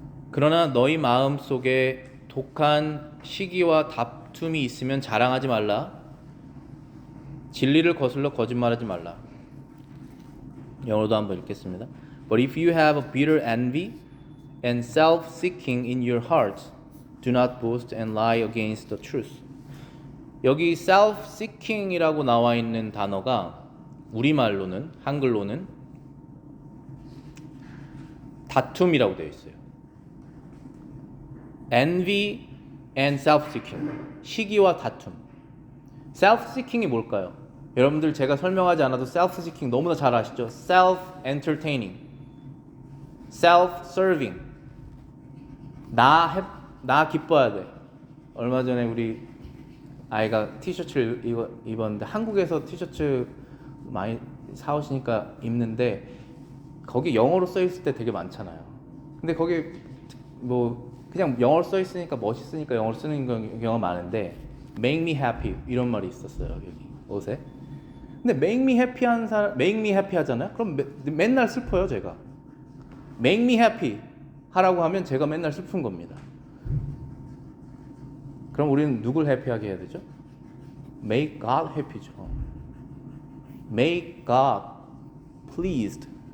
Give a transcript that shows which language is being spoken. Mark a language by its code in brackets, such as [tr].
[ko] 그러나 너희 마음 속에 독한 시기와 다툼이 있으면 자랑하지 말라. 진리를 거슬러 거짓말하지 말라. 영어로도 한번 읽겠습니다. [en] But if you have a bitter envy and self-seeking in your hearts, do not boast and lie against the truth. [ko] 여기 self-seeking이라고 나와 있는 단어가 우리말로는 한글로는 다툼이라고 되어 있어요. [en] envy and self-seeking, [ko] 시기와 다툼. self-seeking이 뭘까요? 여러분들 제가 설명하지 않아도 self-seeking 너무나 잘 아시죠? [en] self-entertaining, self-serving. [ko] 나 기뻐야 돼. 얼마 전에 우리 아이가 티셔츠를 입었는데 한국에서 티셔츠 많이 사오시니까 입는데 거기 영어로 써 있을 때 되게 많잖아요. 근데 거기 뭐 그냥 영어로 써 있으니까 멋있으니까 영어로 쓰는 경우가 많은데 [en] make me happy [ko] 이런 말이 있었어요. 여기 옷에. 근데 [en] make me happy [ko] 하는 사람 make me happy 하잖아요. 그럼 맨날 슬퍼요, 제가. [en] make me happy [ko] 하라고 하면 제가 맨날 슬픈 겁니다. 그럼 우리는 누굴 해피하게 해야 되죠? [en] make God happy죠. make God pleased.